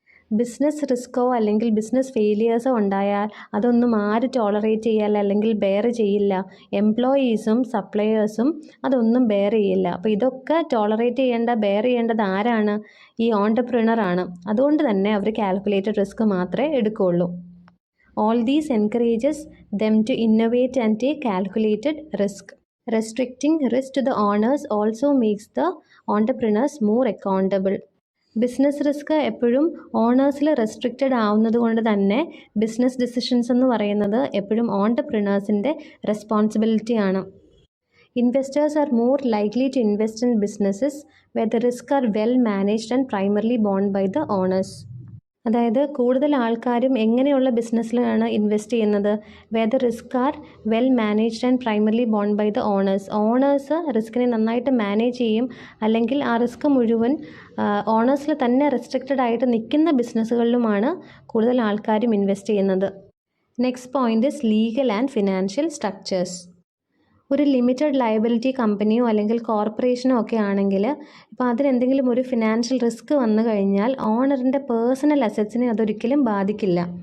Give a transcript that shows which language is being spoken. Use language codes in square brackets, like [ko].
[ml] Business റിസ്ക്കോ അല്ലെങ്കിൽ business ഫെയിലിയേഴ്സോ ഉണ്ടായാൽ അതൊന്നും ആര് ടോളറേറ്റ് ചെയ്യാൻ അല്ലെങ്കിൽ ബെയർ ചെയ്യില്ല. എംപ്ലോയീസും സപ്ലയേഴ്സും അതൊന്നും ബെയർ ചെയ്യില്ല. അപ്പോൾ ഇതൊക്കെ ടോളറേറ്റ് ചെയ്യേണ്ട, ബെയർ ചെയ്യേണ്ടത് ആരാണ്? ഈ ഓൺടർപ്രണർ ആണ്. അതുകൊണ്ട് തന്നെ അവർ കാൽക്കുലേറ്റഡ് റിസ്ക് മാത്രമേ എടുക്കുകയുള്ളൂ. [en] All these encourages them to innovate and take calculated risk. Restricting risk to the owners also makes the entrepreneurs more accountable. [ml] Business risk എപ്പോഴും ഓണേഴ്സിൽ റെസ്ട്രിക്റ്റഡ് ആവുന്നത് കൊണ്ട് തന്നെ ബിസിനസ് ഡിസിഷൻസ് എന്ന് പറയുന്നത് എപ്പോഴും ഓൺടർപ്രണേഴ്സിൻ്റെ റെസ്പോൺസിബിലിറ്റിയാണ്. [en] Investors are more likely to invest in businesses where the risks are well managed and primarily borne by the owners. [ml] അതായത് കൂടുതൽ ആൾക്കാരും എങ്ങനെയുള്ള ബിസിനസ്സിലാണ് ഇൻവെസ്റ്റ് ചെയ്യുന്നത്? [en] where the risks are well managed and primarily borne by the owners. [ml] Owners റിസ്കിനെ നന്നായിട്ട് manage ചെയ്യും, അല്ലെങ്കിൽ ആ risk മുഴുവൻ ഓണേഴ്സിൽ തന്നെ റെസ്ട്രിക്റ്റഡ് ആയിട്ട് നിൽക്കുന്ന ബിസിനസ്സുകളിലുമാണ് കൂടുതൽ ആൾക്കാരും ഇൻവെസ്റ്റ് ചെയ്യുന്നത്. [en] Next point is legal and financial structures. [ml] ഒരു ലിമിറ്റഡ് ലയബിലിറ്റി കമ്പനിയോ അല്ലെങ്കിൽ കോർപ്പറേഷനോ ഒക്കെ ആണെങ്കിൽ ഇപ്പോൾ അതിനെന്തെങ്കിലും ഒരു ഫിനാൻഷ്യൽ റിസ്ക് വന്നു കഴിഞ്ഞാൽ ഓണറിൻ്റെ പേഴ്സണൽ അസറ്റ്സിനെ അതൊരിക്കലും ബാധിക്കില്ല.